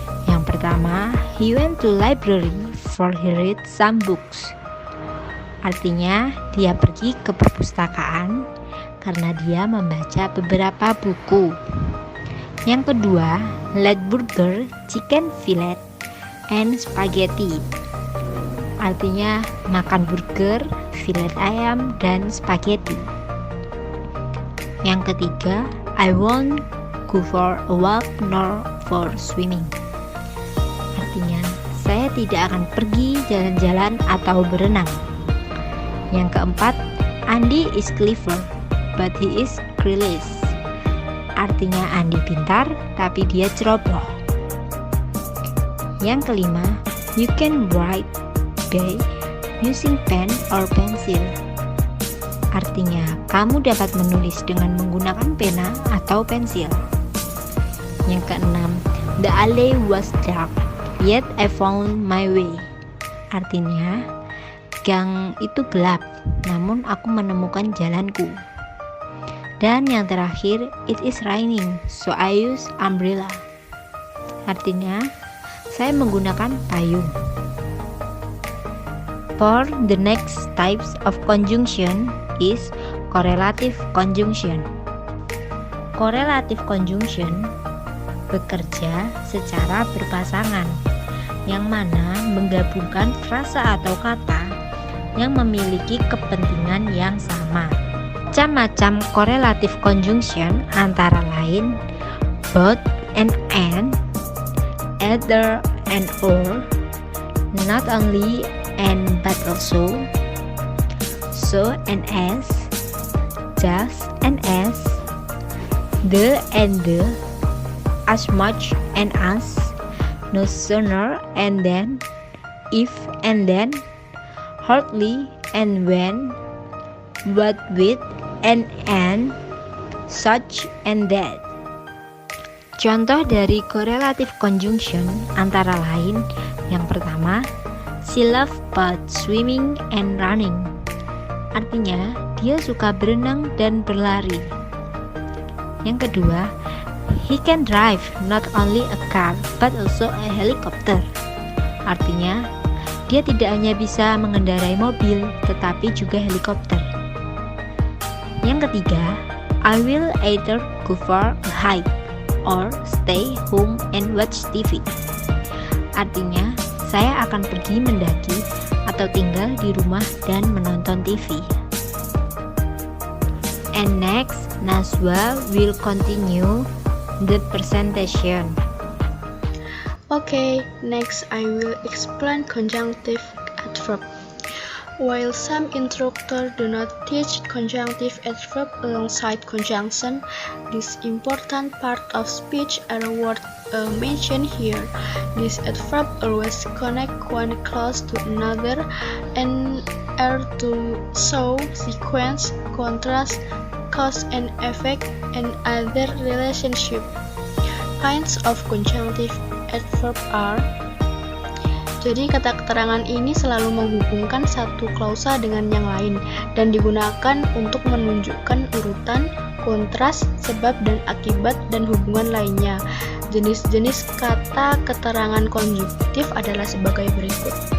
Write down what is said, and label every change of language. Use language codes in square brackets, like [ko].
[id] Yang pertama, [en] he went to library for he read some books. [id] Artinya, dia pergi ke perpustakaan karena dia membaca beberapa buku. Yang kedua, [en] let burger, chicken fillet, and spaghetti. [id] Artinya makan burger, fillet ayam, dan spaghetti. Yang ketiga, [en] I won't go for a walk nor for swimming. [id] Artinya, saya tidak akan pergi jalan-jalan atau berenang. Yang keempat, [en] Andy is clever, but he is clueless. [id] Artinya Andy pintar, tapi dia ceroboh. Yang kelima, [en] you can write by using pen or pencil. [id] Artinya, kamu dapat menulis dengan menggunakan pena atau pensil. Yang keenam, [en] the alley was dark, yet I found my way. [id] Artinya, gang itu gelap, namun aku menemukan jalanku. Dan yang terakhir, [en] it is raining, so I use umbrella. [id] Artinya, saya menggunakan payung. [en] For the next types of conjunction is correlative conjunction. Correlative conjunction bekerja secara berpasangan, yang mana menggabungkan frasa atau kata yang memiliki kepentingan yang sama. [id] Macam-macam correlative conjunction antara lain [en] both and, either and or, not only and but also, so and as, just and as, the and the, as much and as, no sooner and then, if and then, hardly and when, what with, and, such, and that. [id] Contoh dari correlative conjunction antara lain, yang pertama, [en] she loves both swimming and running. [id] Artinya, dia suka berenang dan berlari. Yang kedua, [en] he can drive not only a car but also a helicopter. [id] Artinya, dia tidak hanya bisa mengendarai mobil tetapi juga helikopter. Yang ketiga, [en] I will either go for a hike or stay home and watch TV. [id] Artinya, saya akan pergi mendaki atau tinggal di rumah dan menonton TV. [en] And next, Najwa will continue the presentation. Okay, next I will explain conjunctive adverb. While some instructors do not teach conjunctive adverb alongside conjunction, this important part of speech are worth mention here. This adverb always connect one clause to another and are to show sequence, contrast, cause and effect, and other relationship. Kinds of conjunctive adverb are. [id] Jadi kata keterangan ini selalu menghubungkan satu klausa dengan yang lain dan digunakan untuk menunjukkan urutan, kontras, sebab dan akibat dan hubungan lainnya. Jenis-jenis kata keterangan konjungtif adalah sebagai berikut.